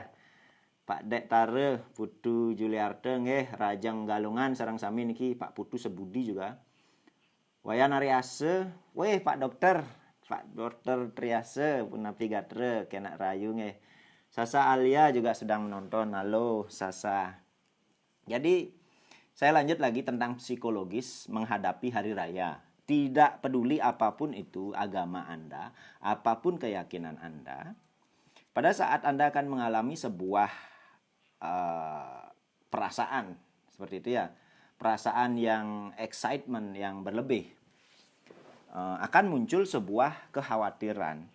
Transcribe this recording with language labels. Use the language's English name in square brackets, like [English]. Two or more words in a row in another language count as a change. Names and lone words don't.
[Balinese] Pak Dek Tare, Putu Juliarte nggih, Rajang Galungan sareng sami niki Pak Putu Sebudi juga. Wayan Ariase, Pak Dokter Triase Punapi Gatre Kenak Rayu nggih. [Indonesian] Sasa Alia juga sedang menonton. Halo Sasa. Jadi saya lanjut lagi tentang psikologis menghadapi hari raya. Tidak peduli apapun itu agama Anda, apapun keyakinan Anda, pada saat Anda akan mengalami sebuah perasaan seperti itu ya, perasaan yang excitement yang berlebih, akan muncul sebuah kekhawatiran.